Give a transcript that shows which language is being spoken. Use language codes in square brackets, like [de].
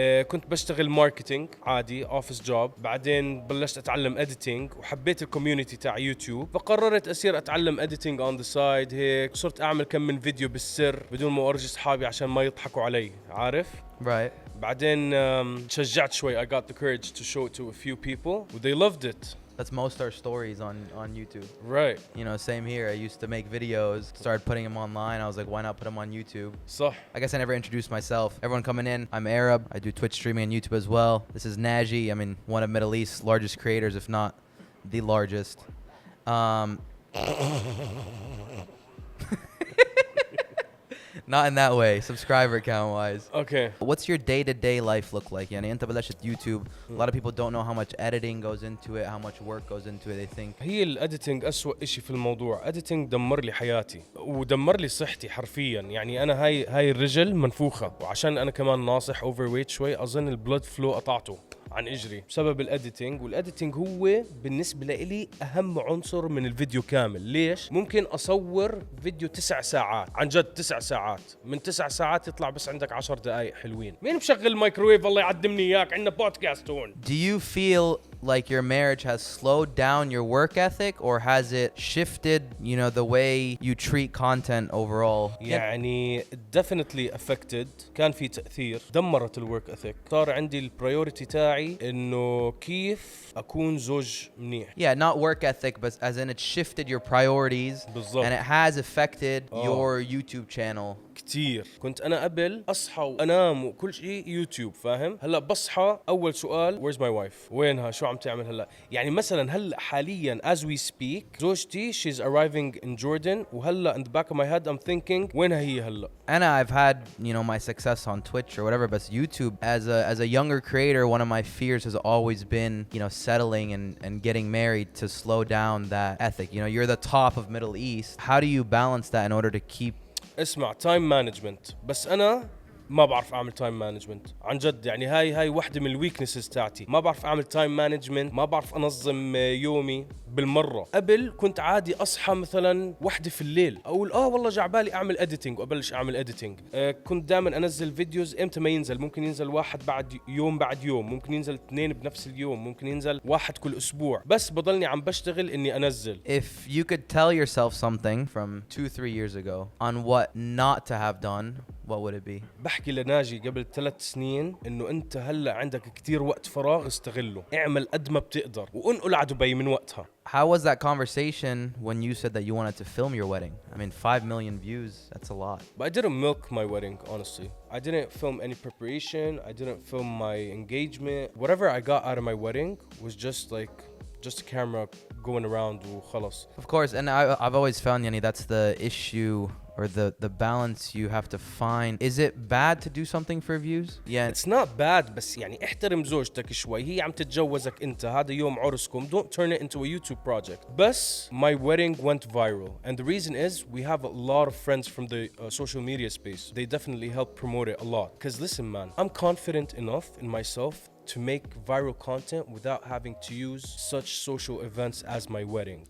[ar] كنت بشتغل ماركتينج عادي، أوفيس جوب. بعدين بلشت أتعلم إديتينج وحبيت الكوميونتي تاع يوتيوب، فقررت أصير أتعلم إديتينج [en] on the side. [ar] هيك صرت أعمل كم من فيديو بالسر بدون ما أورجي أصحابي عشان ما يضحكوا علي، عارف؟ [en] Right. [ar] بعدين تشجعت شوي. [en] I got the courage to show it to a few people. They loved it. That's most our stories on YouTube. Right. You know, same here. I used to make videos, started putting them online. I was like, why not put them on YouTube? [ar] صح. [en] I guess I never introduced myself. Everyone coming in, I'm Arab. I do Twitch streaming on YouTube as well. This is Naji. I mean, one of Middle East's largest creators, if not the largest. Not in that way, subscriber count wise. Okay. What's your day-to-day life look like? [ar] يعني أنت بلشت YouTube. [en] A lot of people don't know how much editing goes into it, how much work goes into it. They think [ar] هي الاديتنج أسوأ إشي في الموضوع. اديتنج دمر لي حياتي ودمر لي صحتي حرفيا. يعني أنا هاي الرجل منفوخة، وعشان أنا كمان ناصح اوفر ويت شوي، أظن البلد فلو قطعته عن اجري بسبب الاديتنج. والاديتنج هو بالنسبه لي اهم عنصر من الفيديو كامل. ليش؟ ممكن اصور فيديو 9 ساعات، عن جد 9 ساعات، من 9 ساعات يطلع بس عندك 10 دقائق حلوين. مين مشغل الميكروويف؟ الله يعدمني اياك، عندنا بودكاست هون. [en] Do you feel like your marriage has slowed down your work ethic, or has it shifted, you know, the way you treat content overall? [ar] يعني [en] definitely affected. [ar] كان في تأثير، دمرت الورك اثيك. صار عندي البرايورتي تاعي انه كيف اكون زوج منيح. [en] Yeah, not work ethic, but as in it shifted your priorities [ar] بالضبط. [en] and it has affected your YouTube channel. [ar] كتير. كنت أنا قبل أصحى وأنام وكل شيء يوتيوب، فاهم؟ هلأ بصحى أول سؤال [en] where's my wife؟ [ar] وينها؟ شو عم تعمل هلأ؟ يعني مثلا هلأ حاليا [en] as we speak [ar] زوجتي [en] she's arriving in Jordan، [ar] وهلأ [en] in the back of my head I'm thinking [ar] وينها هي هلأ؟ [en] And I've had, you know, my success on Twitch or whatever, but YouTube as a younger creator, one of my fears has always been, you know, settling and getting married to slow down that ethic. You know, you're the top of Middle East. How do you balance that in order to keep [ar] اسمع، تايم مانجمنت. بس أنا ما بعرف أعمل تايم مانجمنت عن جد. يعني هاي واحدة من الويكنسز تاعتي. ما بعرف أعمل تايم مانجمنت، ما بعرف أنظم يومي بالمرة. قبل كنت عادي أصحى مثلا 1 في الليل أقول والله جعبالي أعمل إديتينج وأبلش أعمل إديتينج. كنت دائما أنزل فيديوز إمتى ما ينزل. ممكن ينزل 1 بعد يوم، ممكن ينزل 2 بنفس اليوم، ممكن ينزل 1 كل أسبوع. بس بضلني عم بشتغل إني أنزل. [en] If you could tell yourself something from 2-3 years ago on what not to have done, what would it be? [ar] بحكي لناجي قبل 3 سنين إنه أنت هلأ عندك كتير وقت فراغ، استغله، اعمل قد ما بتقدر، وانقل على دبي من وقتها. [en] How was that conversation when you said that you wanted to film your wedding? I mean, 5 million views, that's a lot. But I didn't milk my wedding, honestly. I didn't film any preparation. I didn't film my engagement. Whatever I got out of my wedding was just a camera going around [ar] وخلص. [en] Of course, and I've always found, [ar] yani, [en] that's the issue or the balance you have to find. Is it bad to do something for views? Yeah. It's not bad, [ar] بس يعني احترم زوجتك شوي، هي عم تتجوزك انت، هذا يوم عرسكم. [en] Don't turn it into a YouTube project. [ar] بس [en] my wedding went viral, and the reason is we have a lot of friends from the social media space. They definitely help promote it a lot. Because listen man, I'm confident enough in myself to make viral content without having to use such social events as my wedding.